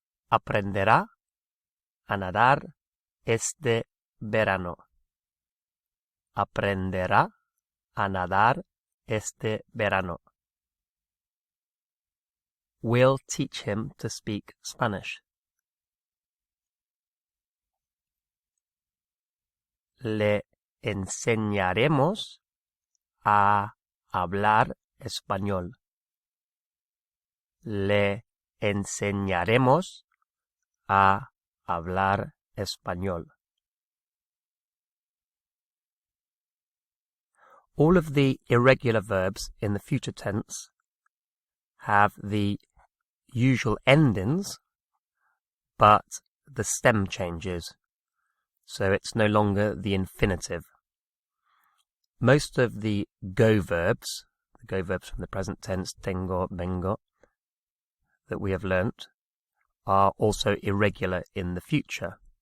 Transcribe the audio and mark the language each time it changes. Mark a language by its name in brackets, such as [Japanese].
[Spanish] Aprenderá a nadar este verano. Aprenderá a nadar este verano. [English] We'll teach him to speak Spanish. [Spanish] Le enseñaremos a hablar español. Le enseñaremos a hablar español. [English] All of the irregular verbs in the future tense have the usual endings, but the stem changes. So it's no longer the infinitive. Most of the go verbs from the present tense, tengo, vengo, that we have learnt, are also irregular in the future.